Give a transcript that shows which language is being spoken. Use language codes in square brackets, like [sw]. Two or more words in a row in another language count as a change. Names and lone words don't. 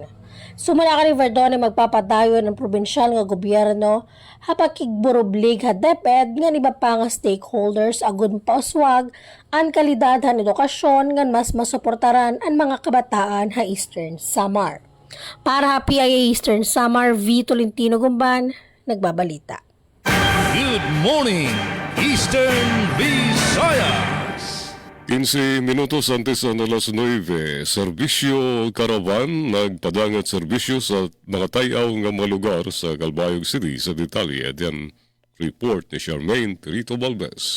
[war] Sumala ka ni Verdone magpapadayon ng probinsyal nga gobyerno ha pagkigburublig ha DepEd nga iba pa nga stakeholders agud pauswag ang kalidad han edukasyon nga mas masuportaran ang mga kabataan ha Eastern Samar. Para ha PIA Eastern Samar, V. Tolentino Gumban, nagbabalita. [en] Good morning, Eastern Visayas! [war] 15 minutos antes ng alas 9, Serbisyo Caravan nagpadangat serbisyo sa mga tayaw nga mga lugar sa Calbayog City. Sa detalye, yan report ni Charmaine Perito Balbes.